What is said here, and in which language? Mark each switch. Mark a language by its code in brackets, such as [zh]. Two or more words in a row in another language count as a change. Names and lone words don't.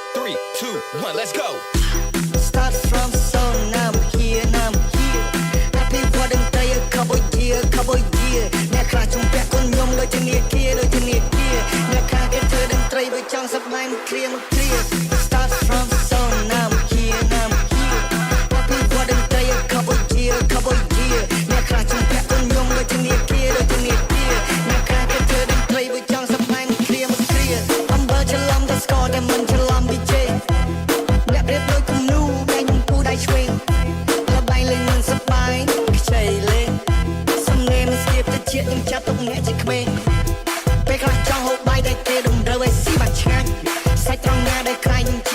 [en] 3, 2, 1, let's go. Start from soul, now I'm here, now I'm here. Happy wedding day, a couple year. [km] អ្នកខ្លះជំពាក់គុណខ្ញុំដូចជានាគាអ្នកខ្លះគេធ្វើតន្ត្រីបើចង់សប្បាយមកគ្រា [en] Start from soul, now I'm here, now I'm here. Happy wedding day, a couple year. [km] អ្នកខ្លះជំពាក់គុណខ្ញុំដូចជានាគាអ្នកខ្លះគេធ្វើតន្ត្រីបើចង់សប្បាយមកគ្រាអំបើច្រឡំតែស្គាល់តែមិនច្រឡំ DJ អ្នកប្រៀបដូចគំនូតែខ្ញុំពូដៃឆ្វេងលបែងលេងមិន សប្បាយខ្ចីលេងសំឡេងមិនស្ទាបទៅជាតិខ្ញុំចាប់ទុកអ្នកជាក្មេងពេលខ្លះចង់ហូបបាយតែគេតម្រូវឲ្យស៊ីបាច់ឆ្ងាញ់សាច់ត្រង់ណាដែលក្រៃខ្ញុំជា